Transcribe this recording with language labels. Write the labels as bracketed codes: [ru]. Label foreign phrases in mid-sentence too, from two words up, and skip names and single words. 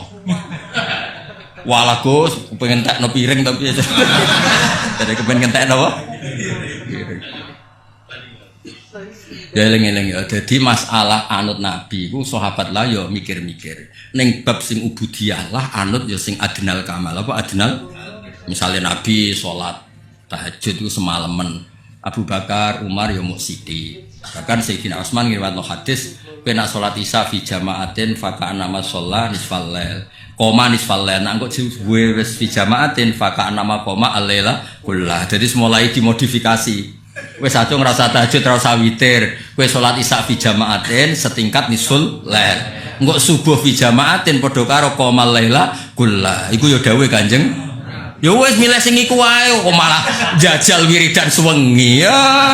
[jv] Walah Gus, pengen tekno piring tapi aja. Jadi kepengen tekno apa? Ya eling-eling ya. Dadi masalah anut Nabi ku sahabat lah yo mikir-mikir. Ning bab sing ubudiyah lah anut yo sing [ar] أدنى الكمال. [jv] Apa adnal? [id] Misalnya Nabi salat tahajud ku semalaman. [jv] Abu Bakar, Umar yo muk sithik. Bahkan Sayyidina Utsman ngriwayatno hadis pena salat isya [ar] في جماعة فكأنما صلى نصف الليل. قام نصف الليل [jv] nang kok duwe wis [ar] في جماعة فكأنما قام الليل كله. [id] Jadi mulai dimodifikasi. [jv] Wis aja ngrasa tahajud ora usah witir. Kowe salat isya [ar] في جماعة [jv] setingkat [ar] نصف الليل. [jv] Engko subuh [ar] في جماعة [jv] padha karo [ar] قام الليل كله. [jv] Iku yo dawuhe Kanjeng. Ya wis milih sing iku wae kok malah jajal wiridan suwengi ya.